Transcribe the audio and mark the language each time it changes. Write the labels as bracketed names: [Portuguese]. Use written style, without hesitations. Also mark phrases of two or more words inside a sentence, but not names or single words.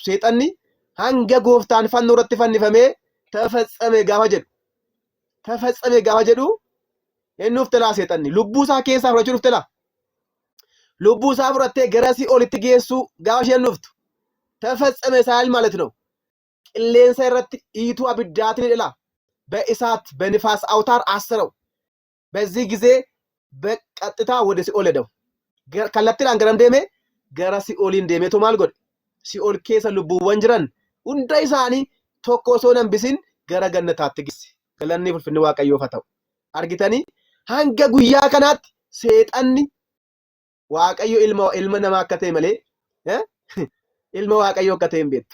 [Oromo] Seexanni hanga gooftaan fannoo irratti fannifamee tafaxxame gaafa jedhu. Tafaxxame gaafa jedhu inni ufte laa seexanni lubbuu isaa keessaa fudhachuu dhufte laa. Lubbuu isaa fudhattee gara si'oolitti geessuu gaafa isheen dhuftu. Tafaxxame isaa [Amharic] ማለት ነው. [Oromo] Qilleensa irratti iituu abiddaatiin hidha. [Amharic] በእሳት በንፋስ አውታር አስረው በዚህ ጊዜ በቀጥታ ወደ ሲኦል ሄደው [Oromo] kallattiidhaan garam deeme gara si'ooliin deemeetu maal godhe si'ool keessa lubbuuwwan jiran hunda isaanii tokko osoo hin hambisin gara gannataatti geesse. Galanni ulfinni waaqayyoof haa ta'u. Argitanii hanga guyyaa kanaatti seexanni waaqayyo ilma namaa akka ta'e malee ilma waaqayyoo akka ta'e hin beektu.